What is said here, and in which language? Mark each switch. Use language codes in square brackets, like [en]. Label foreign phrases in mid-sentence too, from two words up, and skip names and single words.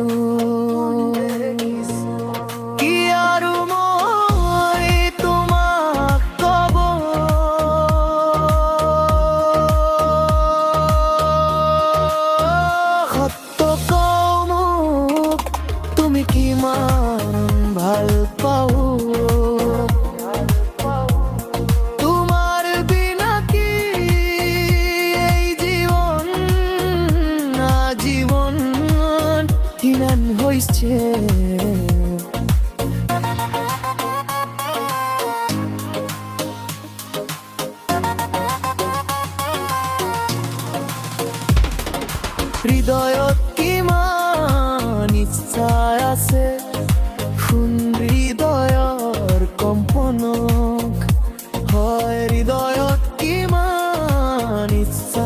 [as] কি আৰু তুমি কি মান ভাল পাও, [bn] তোমার বিনা কি এই জীবন জীবনহীন হইছে। [as] হৃদয়ত কিমান ইচ্ছা আছে, শুন হৃদয়ৰ কম্পনক, হয় হৃদয়ত কিমান ইচ্ছা